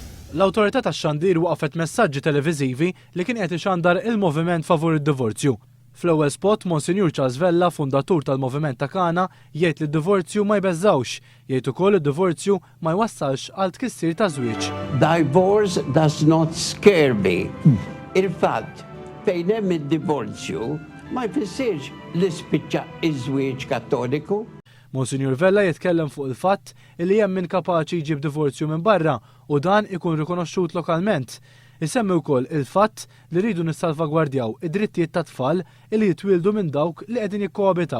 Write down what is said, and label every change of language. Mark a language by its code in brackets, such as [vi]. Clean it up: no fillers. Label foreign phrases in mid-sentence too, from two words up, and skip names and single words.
[mt] L-awtorità tax-xandir waqfet messaġġi televiżivi li kien qed ixandar il-moviment favur id-divorzju. Fl-ewwel spot, Monsignor Charles Vella, fundatur tal-Moviment ta' Kana, jgħid li d-divorzju ma jbeżżawx, jgħid ukoll id-divorzju ma jwassalx għal tkissir ta' żwieġ. [en] Divorce does not scare me. [mt] Il-fatt fejn hemm id-divorzju ma jfissirx li spiċċa iż-żwieġ Kattoliku. Monsignor Vella jitkellem fuq il-fatt li hemm min kapaċi jġib divorzju minn barra u dan ikun rikonoxxut lokalment. Isemmi wkoll il-fatt li rridu nissalvagwardjaw id-drittijiet ta' tfal li jitwildu minn dawk li qegħdin jikkoabitaw.